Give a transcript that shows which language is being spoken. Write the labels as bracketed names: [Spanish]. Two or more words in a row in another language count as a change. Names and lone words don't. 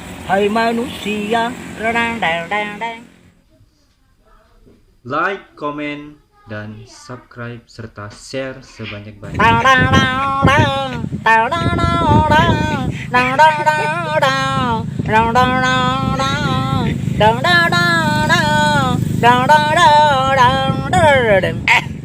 [Indonesian] Hai manusia. Redang, dang, dang, dang. [English] Like, comment, [Indonesian] dan subscribe serta share sebanyak-banyaknya. Dang, dang, dang, dang. Dang, dang, dang, dang. Dang, dang, dang, dang. Dang, dang, dang, dang. Dang, dang, dang, dang. Dang, dang, dang, dang, dang.